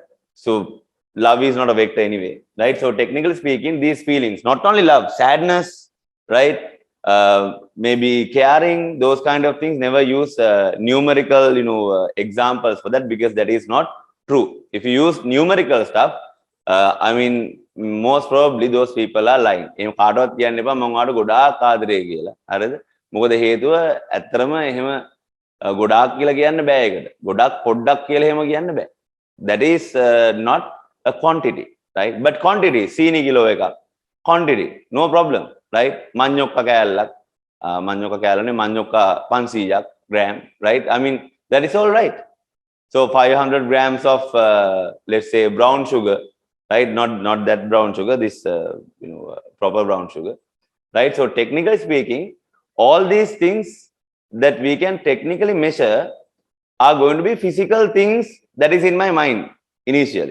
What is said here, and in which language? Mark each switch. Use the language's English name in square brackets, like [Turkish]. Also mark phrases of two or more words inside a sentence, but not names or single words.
[English] So love is not a vector anyway, right? So technically speaking, these feelings, not only love, sadness, right? Maybe caring, those kind of things, never use numerical, examples for that, because that is not true. If you use numerical stuff, I mean, most probably those people are lying. [Sinhala] එහෙම කාටවත් කියන්න එපා මම ඔයාලට ගොඩාක් ආදරේ කියලා. හරිද? මොකද හේතුව ඇත්තටම එහෙම ගොඩාක් කියලා කියන්න බෑ ඒකට. ගොඩක් පොඩ්ඩක් කියලා එහෙම කියන්න බෑ. [English] That is not a quantity, right? But quantity, [Sinhala] සීනි කිලෝ එකක්. [English] Quantity, no problem, right? [Sinhala] මඤ්ඤොක්ක කෑල්ලක්. මඤ්ඤොක්ක කෑල්ලනේ මඤ්ඤොක්ක 500ක් [English] gram, right? I mean, that is all right. So 500 grams of, let's say, brown sugar, right? Not that brown sugar, this, proper brown sugar, right? So technically speaking, all these things that we can technically measure are going to be physical things that is in my mind initially.